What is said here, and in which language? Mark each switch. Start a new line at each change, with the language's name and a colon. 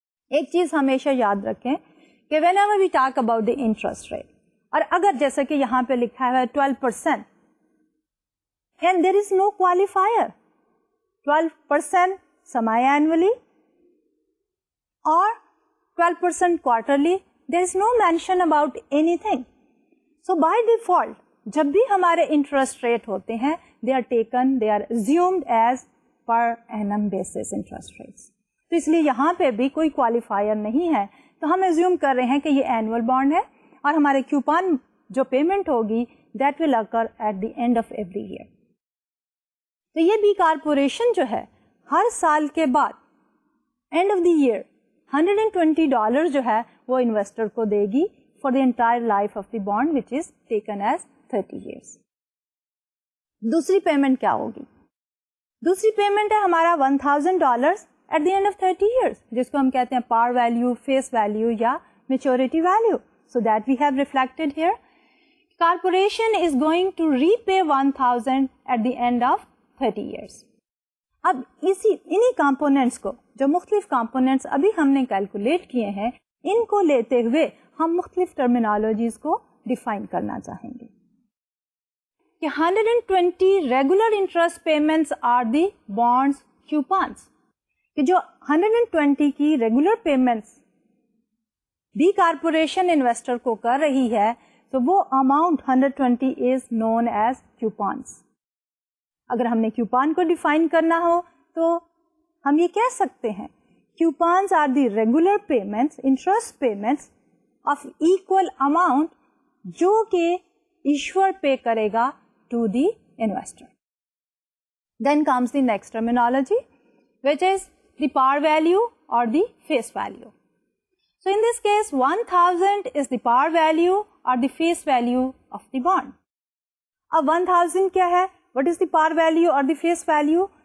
Urdu: ایک چیز ہمیشہ یاد رکھیں کہ
English: whenever we talk about the interest rate,
Urdu: اور اگر جیسا کہ یہاں پہ لکھا ہے
English: 12%, and there is no qualifier, 12% semi-annually or 12% quarterly, there is no mention about anything. So by default,
Urdu: جب بھی ہمارے انٹرسٹ ریٹ ہوتے ہیں,
English: they are taken, they are assumed as per annum basis interest rates.
Urdu: تو اس لیے یہاں پہ بھی کوئی qualifier نہیں ہے, تو ہم assume کر رہے ہیں کہ یہ annual bond ہے اور ہمارے coupon جو پیمنٹ ہوگی
English: that will occur at the end of every year.
Urdu: تو یہ B کارپوریشن جو ہے ہر سال کے بعد
English: end of the year
Urdu: $120 جو ہے وہ انویسٹر کو دے گی
English: for the entire life of the bond, which is taken as 30 years.
Urdu: دوسری پیمنٹ کیا ہوگی؟ دوسری پیمنٹ ہے ہمارا $1,000
English: at the end of 30 years,
Urdu: جس کو ہم کہتے ہیں par value, face value یا maturity value.
English: So that we have reflected here. Corporation is going to repay 1,000 at the end of 30 years.
Urdu: اب انہی کمپوننٹس کو, جو مختلف کمپوننٹس ابھی ہم نے کیلکولیٹ کیے ہیں, ان کو لیتے ہوئے ہم مختلف ٹرمینالوجیز کو ڈیفائن کرنا چاہیں گے کہ 120
English: regular interest payments are the bonds coupons,
Urdu: کہ جو 120 کی regular payments B corporation investor کو کر رہی ہے, تو وہ
English: Amount 120 is known as coupons.
Urdu: اگر ہم نے کوپن کو ڈیفائن کرنا ہو تو ہم یہ کہہ سکتے ہیں coupons are the regular payments,
English: interest payments of equal amount
Urdu: جو کہ ایشور پے کرے گا
English: To the investor. Then comes the next terminology which is the par value or the face value. So in this case 1,000 is the par value or the face value of the bond.
Urdu: اب 1,000 کیا ہے?
English: What is the par value or the face value?